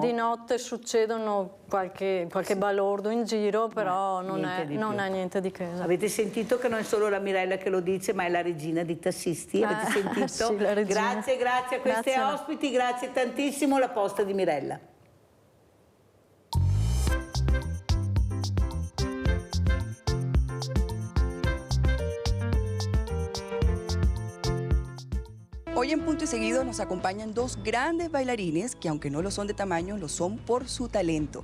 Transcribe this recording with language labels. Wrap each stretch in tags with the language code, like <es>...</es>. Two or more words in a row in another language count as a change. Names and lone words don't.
<it>Di notte succedono qualche balordo in giro, però non è niente di che. Avete sentito che non è solo la Mirella che lo dice, ma è la regina di tassisti, avete sentito? Sì, la regina. Grazie a questi ospiti, grazie tantissimo, la posta di Mirella.</it> <es>Hoy en Punto y Seguido nos acompañan dos grandes bailarines que aunque no lo son de tamaño, lo son por su talento.</es>